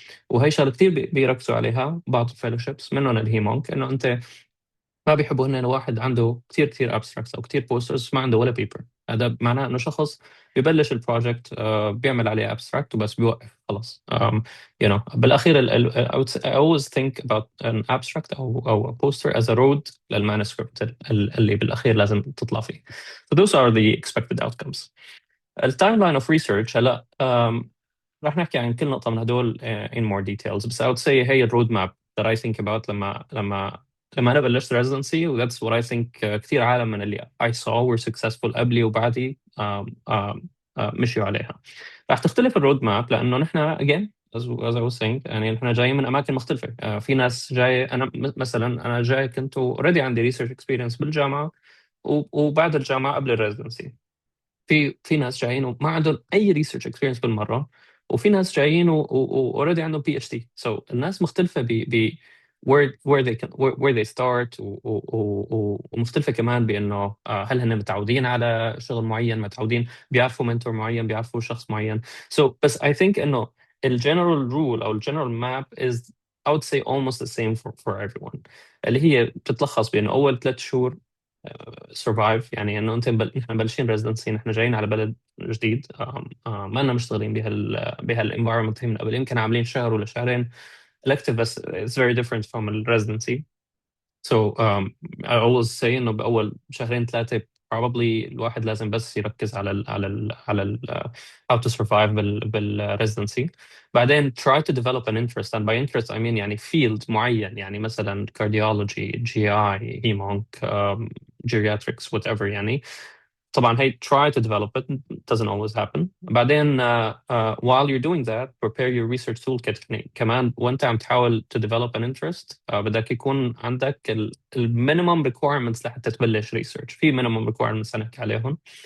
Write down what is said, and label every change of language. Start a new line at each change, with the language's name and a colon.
Arabic: وهي شغلة كثير بيركزوا عليها بعض الفيلوشيبس منهم اللي هي مونك، إنه أنت ما بيحبوا هن واحد عنده كثير abstracts أو كثير posters ما عنده ولا paper. هذا معناه إنه شخص ببلش البروجكت بيعمل عليه abstract وبس بيوقف خلاص.
English: you know بالأخير I always think about an abstract أو a poster as a road
Arabic: للمانuscript اللي بالأخير لازم تطلع فيه.
English: So those are the expected outcomes.
Arabic: التايملاين
English: of research
Arabic: هلا راح نحكي عن كل نقطة من هدول
English: in more details،
Arabic: بس
English: I would say
Arabic: هي الرود ماب
English: that I think about
Arabic: لما أنا بلشت
English: residency.
Arabic: و
English: that's what I think
Arabic: كثير عالم من اللي
English: I saw were successful
Arabic: قبلي وبعدي مشيوا عليها. راح تختلف الرود ماب لأنه نحن again
English: as I was saying
Arabic: يعني نحن جايين من أماكن مختلفة. في ناس جاي، أنا مثلا أنا جاي كنت already عندي research experience بالجامعة وبعد الجامعة قبل الريزدنسي. في ناس جايين وما عندهم أي research experience بالمرة، وفي ناس جايين و already عندهم PhD. So الناس مختلفة ب
English: where they start
Arabic: ومختلفة كمان بأنه هل هن متعودين على شغل معين، متعودين بيعرفوا منتور معين، بيعرفوا شخص معين.
English: So بس I think إنه general rule أو general map is I would say almost the same for everyone،
Arabic: اللي هي بتتلخص بأنه أول 3 شهور
English: survive.
Arabic: يعني انه انت احنا مبلشين ريزدنسي، احنا جايين على بلد جديد، ما لنا مشتغلين بهالانفايرمنت من قبل، يمكن عاملين شهر ولا شهرين elective بس
English: it's very different from the residency. So I always say
Arabic: انه باول شهرين 3 probably الواحد لازم بس يركز على
English: how to survive
Arabic: بالريزدنسي.
English: بعدين try to develop an interest, and by interest I mean يعني field
Arabic: معين، يعني مثلا
English: cardiology, GI, hemonc, geriatrics, whatever.
Arabic: يعني طبعا هي
English: try to develop it doesn't always happen. بعدين while you're doing that prepare your research toolkit.
Arabic: يعني كمان وانت عم تحاول
English: to develop an interest
Arabic: بدك يكون عندك minimum requirements لحتى تبلش research. في minimum requirements هنحكي عليهم.